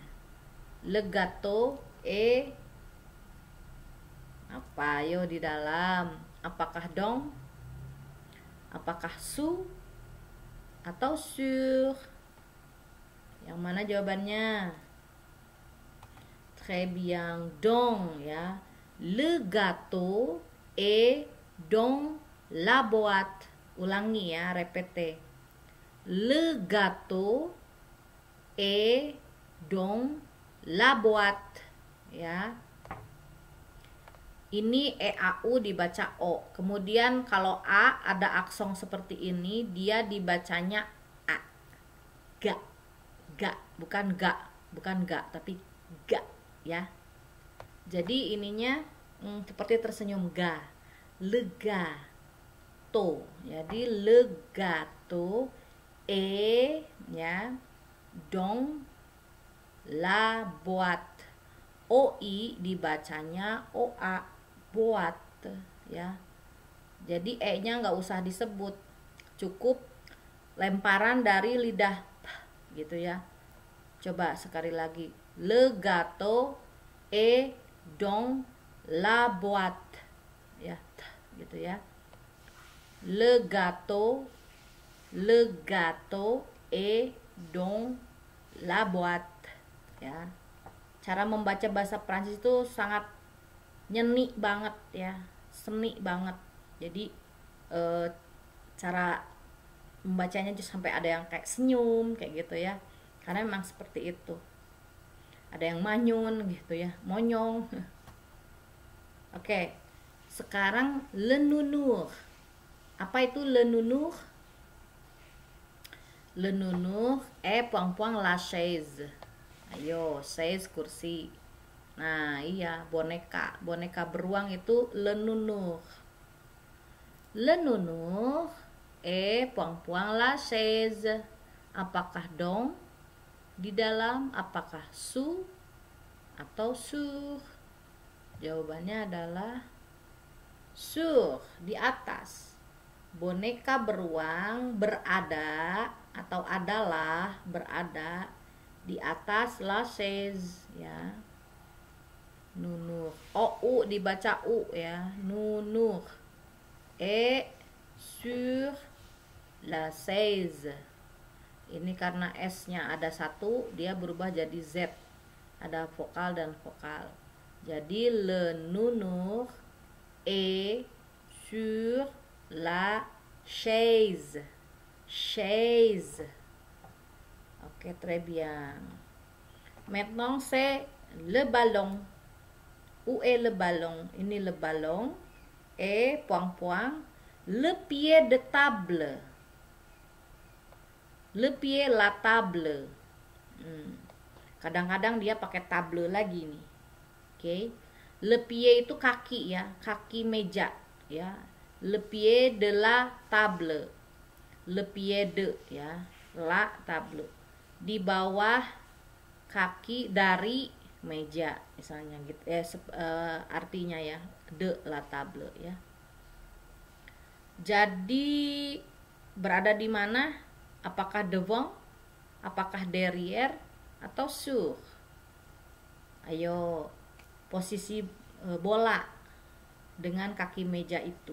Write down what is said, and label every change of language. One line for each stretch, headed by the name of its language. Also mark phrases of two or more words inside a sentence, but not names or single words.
French: Le gâteau et
Indonesian: apa yo di dalam? Apakah dong? Apakah sous atau sur? Yang mana jawabannya?
French: Très bien, donc ya. Le gâteau est dans la boîte.
Indonesian: Ulangi ya,
French: répétez. Le gâteau est dans la boîte.
Indonesian: Ya. Ini EAU dibaca O. Kemudian kalau A ada aksong seperti ini, dia dibacanya A. Ga. Ga, bukan ga, bukan ga, tapi ga ya. Jadi ininya seperti tersenyum ga.
French: Le gâteau. Jadi le gâteau est ya dans la boîte.
Indonesian: OI dibacanya OA.
French: Boîte ya.
Indonesian: Jadi E-nya nggak usah disebut, cukup lemparan dari lidah gitu ya. Coba sekali lagi.
French: Le gâteau est dans la boîte
Indonesian: ya, gitu ya.
French: Le gâteau est dans la boîte ya.
Indonesian: Cara membaca bahasa Prancis itu sangat nyeni banget ya, seni banget. Jadi cara membacanya sampai ada yang kayak senyum kayak gitu ya, karena memang seperti itu. Ada yang manyun gitu ya, monyong. Oke, sekarang
French: le nounours.
Indonesian: Apa itu
French: le nounours? Le nounours est poing-poing la chaise.
Indonesian: Ayo, chaise kursi. Nah iya, boneka beruang itu
French: le nounours. Le nounours est poing-poing la chaise.
Indonesian: Apakah dong di dalam, apakah sous atau sur? Jawabannya adalah sur, di atas. Boneka beruang berada atau adalah berada di atas
French: la chaise
Indonesian: ya. Nounours. U dibaca U ya.
French: Nounours est sur la chaise.
Indonesian: Ini karena S-nya ada satu, dia berubah jadi Z. Ada vokal dan vokal.
French: Jadi le nounours est sur la chaise. Chaise. Ok, très bien. Maintenant c'est le ballon. Où est le ballon? Ini le ballon. Et poing-poing le pied de table. Le pied, la table.
Indonesian: Kadang-kadang dia pakai table lagi nih. Oke.
French: Le pied
Indonesian: itu kaki ya, kaki meja ya.
French: Le pied de la table. Le pied de ya, la table.
Indonesian: Di bawah kaki dari meja misalnya gitu. Artinya ya,
French: de la table ya.
Indonesian: Jadi berada di mana? Apakah devant, apakah derrière, atau sur? Ayo, posisi bola dengan kaki meja itu.